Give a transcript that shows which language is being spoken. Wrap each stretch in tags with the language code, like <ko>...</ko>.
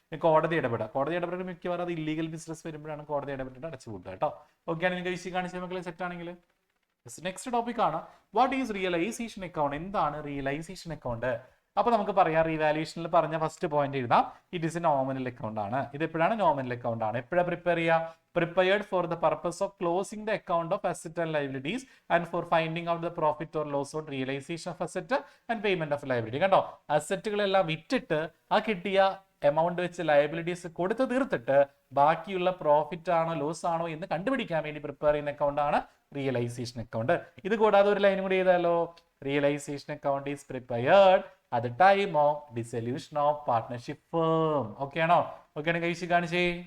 <ml>കോടതി ഇടപെടൽ മിക്കവാറും അത് ഇല്ലീഗൽ ബിസിനസ് വരുമ്പോഴാണ് കോടതി ഇടപെട്ടിട്ട് അടച്ചുപൂട്ടുക കേട്ടോ. ഓക്കെ ആണ്, നിങ്ങൾക്ക് വിഷയം കാണിച്ച മക്കളെ സെറ്റ് ആണെങ്കിൽ. നെക്സ്റ്റ് ടോപ്പിക് ആണ്</ml> <en>What is realisation account.</en> <ml>എന്താണ് റിയലൈസേഷൻ അക്കൗണ്ട്? അപ്പൊ നമുക്ക് പറയാം, റീവാലുവേഷനിൽ പറഞ്ഞ ഫസ്റ്റ് പോയിന്റ് എഴുതാം,</ml> <en>it is a nominal account</en> <ml>ആണ്. ഇത് എപ്പോഴാണ്? നോമിനൽ അക്കൗണ്ട് ആണ്. എപ്പോഴാണ് പ്രിപ്പയർ ചെയ്യുക?</ml> <en>Prepared for the purpose of closing the account of asset and liabilities and for finding out the profit or loss on realization of asset and payment of liability.</en> <ml>കണ്ടോ, അസറ്റുകളെല്ലാം വിറ്റിട്ട് ആ കിട്ടിയ amount വെച്ച് liabilities കൊടുത്ത് തീർത്തിട്ട് ബാക്കിയുള്ള profit ആണോ loss ആണോ എന്ന് കണ്ടുപിടിക്കാൻ വേണ്ടി പ്രിപ്പയർ ചെയ്യുന്ന അക്കൗണ്ട് ആണ് റിയലൈസേഷൻ അക്കൗണ്ട്. ഇത് കൂടാതെ ഒരു ലൈൻ കൂടി ചെയ്താലോ,</ml> <en>Realisation account is prepared at the time of dissolution of partnership firm.</en> <ml>Okay ആണോ? ഓക്കെ ആണ്, കൈവശി കാണിച്ചേ.</ml>